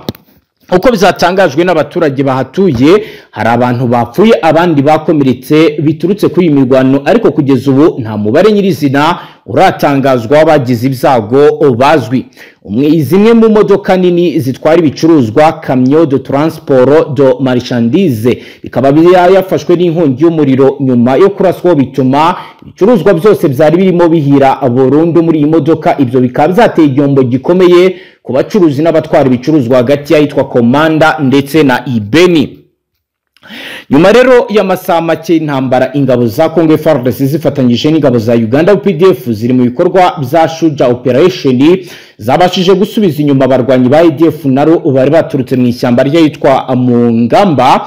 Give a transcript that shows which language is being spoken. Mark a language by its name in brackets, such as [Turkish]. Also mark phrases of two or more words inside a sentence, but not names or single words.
[Kinyarwanda] Uko bizatangajwe n'abaturage bahatuye, hari abantu bapfuye abandi bakomeretse biturutse kuri iyi mirwano, ariko kugeza ubu nta mubare nyirizina uratangazwa bagize ibyago bazwi. zimwe mu modoka nini zitwara ibicuruzwa [French] camion de transport de marchandise [Kinyarwanda] bikaba yafashwe n'inkongi y'umuriro nyuma yo kuraswaho bituma ibicuruzwa byose byari birimo bihira burundu muri iyi modoka. Ibyo bikaba byateye igihombo gikomeye ku bacuruzi n'abatwara ibicuruzwa hagati y'ahitwa Komanda ndetse na Ibeni. Nyuma rero y'amasaha make intambara ingabo za Congo FARDC zifatanyije n'ingabo za Uganda UPDF ziri mu bikorwa bya Shuja operation zabashije gusubiza inyuma abarwanyi ba ADF naro bari baturutse mu ishyamba ryitwa Mungamba.